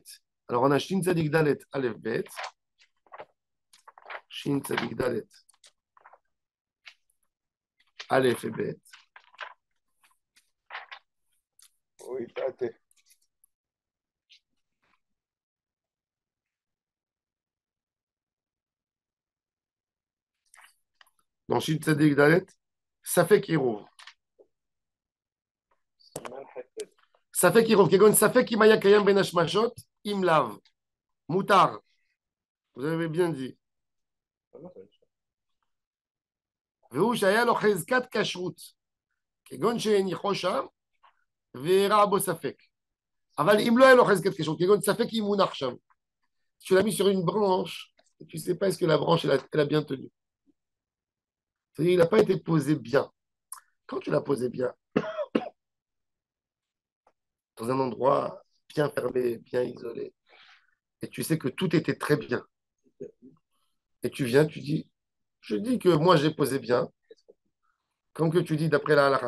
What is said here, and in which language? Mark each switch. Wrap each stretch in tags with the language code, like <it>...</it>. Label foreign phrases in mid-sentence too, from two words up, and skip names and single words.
<fr>Alors, on a</fr> <he>שין צדי דלת, אלף בית. שין צדי דלת, אלף et Bet.</he> <fr>Oui, t'as.</fr> <he>Dans שין צדי דלת, ספק עירוב. ספק עירוב. כגון ספק אם היה קיים בין השמשות, אם לאו. מותר.</he> <fr>Vous avez bien dit.</fr> <he>והוא שהיה לו חזקת כשרות, כגון שהניחו שם, ורע בו ספק. אבל אם לא היה לו חזקת כשרות, כגון ספק אם מונח שם,</he> <fr>tu l'as mis sur une branche, et tu ne sais pas est-ce que la branche elle a bien tenu. C'est-à-dire il n'a pas été posé bien. Quand tu l'as posé bien, dans un endroit bien fermé, bien isolé, et tu sais que tout était très bien, et tu viens, tu dis, je dis que moi j'ai posé bien, comme que tu dis d'après la halakha.</fr>